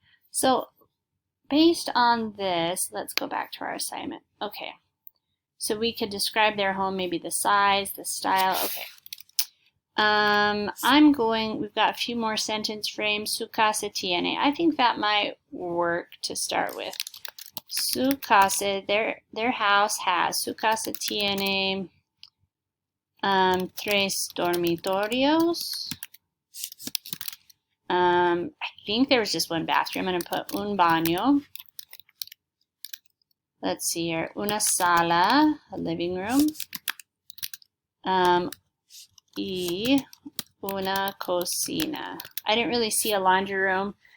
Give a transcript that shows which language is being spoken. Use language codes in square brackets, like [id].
[en] So based on this, let's go back to our assignment. Okay. So we could describe their home, maybe the size, the style. Okay. we've got a few more sentence frames. [es] Su casa tiene. [en] I think that might work to start with. [es] Su casa, [en] their house has. [es] Su casa tiene tres dormitorios. [en] I think there was just one bathroom. I'm going to put [es] un baño. [en] Let's see here. [es] Una sala, [en] a living room. [es] Y una cocina. [en] I didn't really see a laundry room.